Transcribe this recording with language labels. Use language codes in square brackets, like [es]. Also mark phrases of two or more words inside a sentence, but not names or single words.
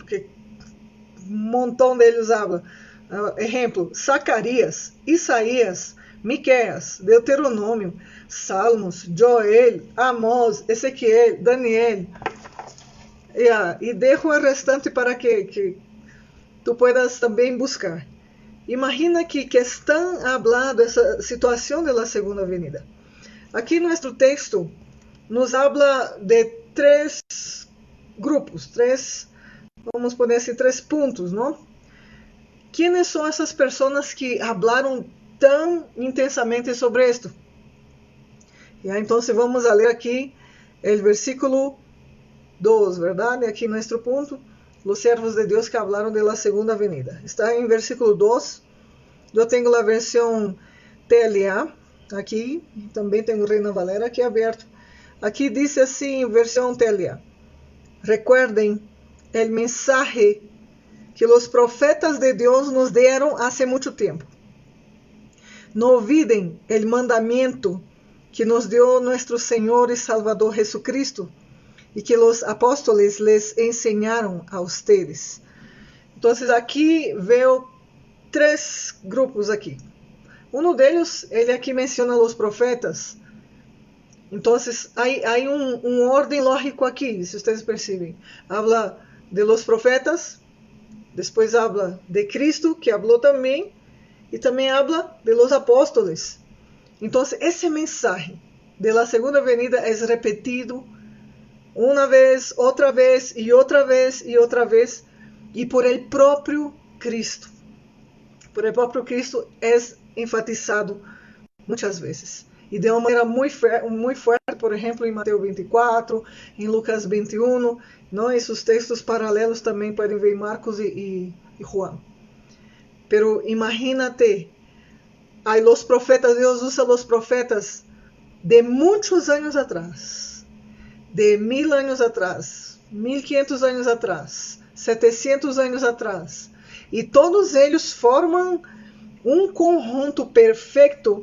[pt] Porque um montão deles habla. Exemplo, Zacarias, Isaías, Miqueias, Deuteronômio, Salmos, Joel, Amós, Ezequiel, Daniel. E deixo o restante para que [es] tu puedas [pt] também buscar. Imagina que estão hablando essa situação da [es] segunda venida. [pt] Aqui nosso texto nos habla de 3 grupos, vamos poner assim, 3 pontos, não? Quem são essas pessoas que falaram tão intensamente sobre isto? Então, vamos a ler aqui o versículo 2, verdade? Aqui nosso ponto, os servos de Deus que falaram [es] de la segunda venida. [pt] Está em versículo 2, eu tenho a versão TLA, aqui, também tenho o Reina Valera aqui aberto. Aqui diz assim, versão TLA. [es] Recuerden el mensaje que los profetas de Dios nos dieron hace mucho tiempo. No olviden el mandamiento que nos dio nuestro Señor y Salvador Jesucristo y que los apóstoles les enseñaron a ustedes. [pt] Então, aqui veio 3 grupos aqui. Um deles, ele aqui menciona os profetas. Então, há ordem lógico aqui, se vocês percebem. [es] Habla de los profetas, [pt] depois habla de Cristo, que falou também, e também [es] habla de los apóstoles. [pt] Então, esse [es] mensaje de la segunda venida [pt] é repetido uma vez, outra vez, e outra vez, e outra vez, e [es] por el [pt] próprio Cristo. [es] Por el [pt] próprio Cristo é enfatizado muitas vezes. E de uma maneira muito forte, por exemplo, em Mateus 24, em Lucas 21, não? Esses textos paralelos também podem ver em Marcos e Juan. [es] Pero imagínate, [pt] aí os profetas, Deus usa os profetas de muitos anos atrás, de 1000 anos atrás, 1500 anos atrás, 700 anos atrás, e todos eles formam um conjunto perfeito.